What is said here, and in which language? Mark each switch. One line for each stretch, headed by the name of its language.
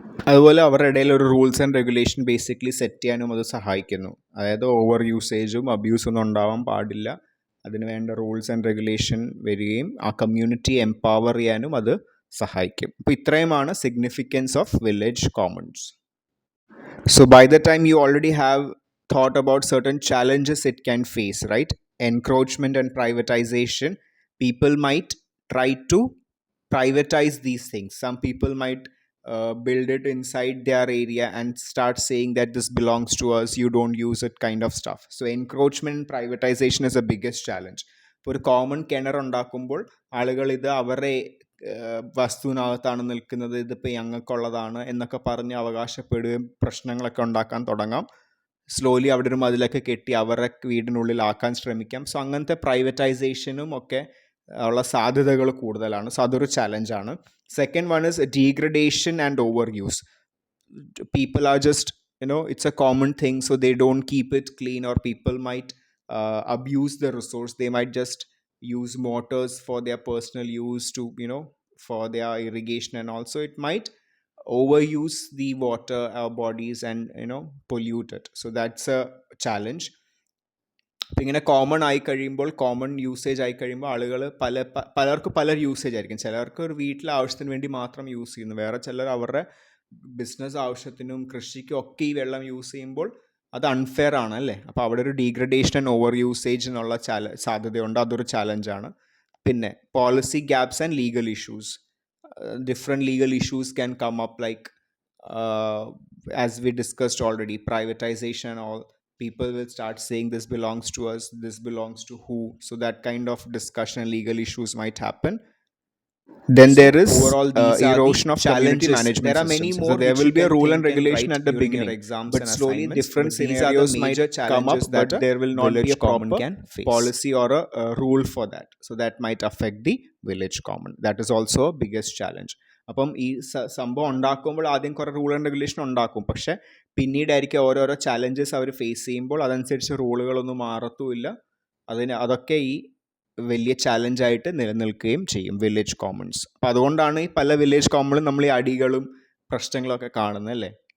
Malayalam: അതുപോലെ അവരുടെ ഇടയിൽ ഒരു rules and regulation basically set ചെയ്യാനും അത് സഹായിക്കുന്നു. അതായത് ഓവർ യൂസേജും അബ്യൂസൊന്നും ഉണ്ടാവാൻ പാടില്ല. അതിന് വേണ്ട റൂൾസ് ആൻഡ് റെഗുലേഷൻ വരികയും ആ കമ്മ്യൂണിറ്റി എംപവർ ചെയ്യാനും അത് സഹായിക്കും. അപ്പോൾ ഇത്രയുമാണ്
English: Significance of village commons. So by the time you already have thought about certain challenges it can face, right? Encroachment and privatization. People might try to privatize these things. Some people might build it inside their area and start saying that this belongs to us, you don't use it, kind of stuff. So encroachment and privatization is the biggest challenge.
Malayalam: ഇപ്പോൾ ഒരു common കിണർ ഉണ്ടാക്കുമ്പോൾ ആളുകൾ ഇത് അവരുടെ വസ്തുവിനകത്താണ് നിൽക്കുന്നത്, ഇതിപ്പോൾ ഞങ്ങൾക്കുള്ളതാണ് എന്നൊക്കെ പറഞ്ഞ് അവകാശപ്പെടുകയും പ്രശ്നങ്ങളൊക്കെ ഉണ്ടാക്കാൻ തുടങ്ങാം. സ്ലോലി അവിടെ ഒരു മതിലൊക്കെ കെട്ടി അവരുടെ വീടിനുള്ളിലാക്കാൻ ശ്രമിക്കാം. സോ അങ്ങനത്തെ പ്രൈവറ്റൈസേഷനും ഒക്കെ ഉള്ള സാധ്യതകൾ കൂടുതലാണ്. സോ അതൊരു ചലഞ്ചാണ്.
English: Second one is degradation and over use. People are just, it's a common thing, so they don't keep it clean, or people might abuse the resource. They might just use motors for their personal use to, for their irrigation, and also it might overuse the water, our bodies, and pollute it. So that's a challenge.
Malayalam: അപ്പം ഇങ്ങനെ common ആയി കഴിയുമ്പോൾ, common usage ആയി കഴിയുമ്പോൾ ആളുകൾ പലർക്ക് പല usage ആയിരിക്കും. ചിലർക്ക് ഒരു വീട്ടിലെ ആവശ്യത്തിന് വേണ്ടി മാത്രം യൂസ് ചെയ്യുന്നു, വേറെ ചിലർ അവരുടെ ബിസിനസ് ആവശ്യത്തിനും കൃഷിക്കും ഒക്കെ ഈ വെള്ളം യൂസ് ചെയ്യുമ്പോൾ അത് അൺഫെയർ ആണ് അല്ലേ. അപ്പോൾ അവിടെ ഒരു ഡീഗ്രഡേഷൻ ആൻഡ് ഓവർ യൂസേജിനുള്ള സാധ്യതയുണ്ട്. അതൊരു ചാലഞ്ചാണ്.
English: പിന്നെ policy gaps and legal issues. Different legal issues can come up, like as we discussed already, privatization and all. People will start saying this belongs to us, this belongs to who. So that kind of discussion and legal issues might happen. Then there is overall erosion of community management. There are many more. So there will be a rule and regulation at the beginning, but slowly different scenarios might come up, but there will not be a proper policy or a rule for that. So that might affect the village common. That is also a biggest challenge.
Malayalam: അപ്പം ഈ സംഭവം ഉണ്ടാക്കുമ്പോൾ ആദ്യം കുറേ rule and regulation ഉണ്ടാക്കും, പക്ഷെ പിന്നീടായിരിക്കും ഓരോരോ challenges അവർ face ചെയ്യുമ്പോൾ അതനുസരിച്ച് റൂളുകളൊന്നും മാറത്തുമില്ല. അതൊക്കെ ഈ വലിയ ചാലഞ്ചായിട്ട് നിലനിൽക്കുകയും ചെയ്യും വില്ലേജ് കോമൺസ്. അപ്പം അതുകൊണ്ടാണ് ഈ പല വില്ലേജ് കോമണിലും നമ്മൾ ഈ അടികളും പ്രശ്നങ്ങളൊക്കെ കാണുന്നത് അല്ലേ.